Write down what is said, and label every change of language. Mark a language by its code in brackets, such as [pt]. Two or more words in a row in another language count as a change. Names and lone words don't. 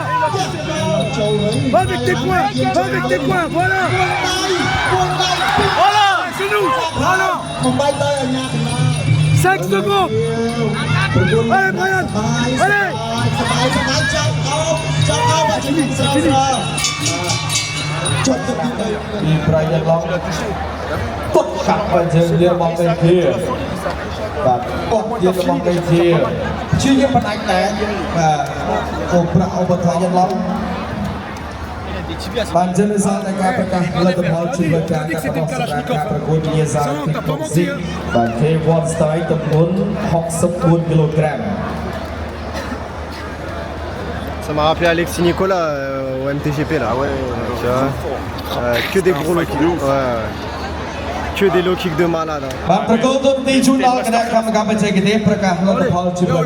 [fr] Va avec tes poings. Va avec tes poings. Voilà. Voilà. C'est nous. Voilà. 5 secondes. Allez, Brian. Allez. C'est fini. [km] ពីប្រៃឡងពុតកាត់បើយើងលៀបមកវិញជាបាទពុតយើងមកវិញជាជាយើងបដិញដែរបាទអូប្រាក់អូបថយឡងបានជានិស្សិតនៃការប្រកាសលទ្ធផលជីវការរបស់សម្រាប់ការប្រកួតវិញ្ញាសាគីបកស៊ីបាទ K1 Style ទម្ងន់64 kg. [fr] Ça m'a rappelé Alexis Nicolas au MTGP là, ouais, tu vois, que des gros [en] low kicks, [fr] ouais. Que des [en] low kicks [fr] de malade. Bah, pour qu'on donne des jours dans le cadre comme Gabet pour qu'à l'autre parle du bloc.